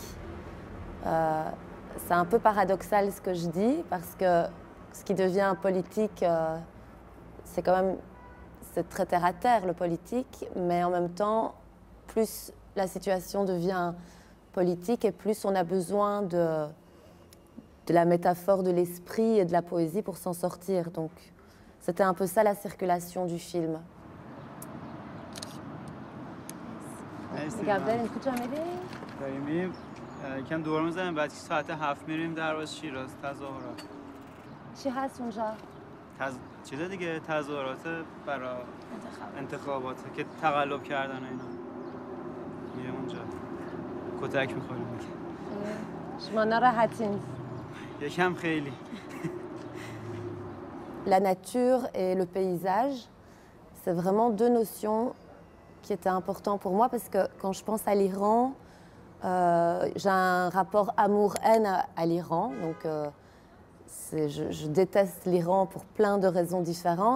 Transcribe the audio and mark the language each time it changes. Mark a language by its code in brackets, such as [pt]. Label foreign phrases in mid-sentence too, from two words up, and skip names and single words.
[fr] C'est un peu paradoxal ce que je dis, parce que ce qui devient politique, c'est quand même, c'est très terre à terre le politique, mais en même temps, plus la situation devient politique et plus on a besoin de la métaphore de l'esprit et de la poésie pour s'en sortir. Donc c'était un peu ça la circulation du film. [fa] داریم میریم یکم دور میزنیم بعد ساعت 7 میریم درواز شیراز تظاهرات. چی هست اونجا؟ چیز دیگه تظاهرات برای انتخابات که تقلب کردن اینا. میریم اونجا کتک میخوریم دیگه. شما ناراحتین؟ یکم خیلی. [fr] La nature et le paysage, c'est vraiment deux notions qui étaient importantes pour moi, parce que quand je pense à l'Iran, j'ai un rapport amour-haine à l'Iran. Donc je déteste l'Iran pour plein de raisons différentes.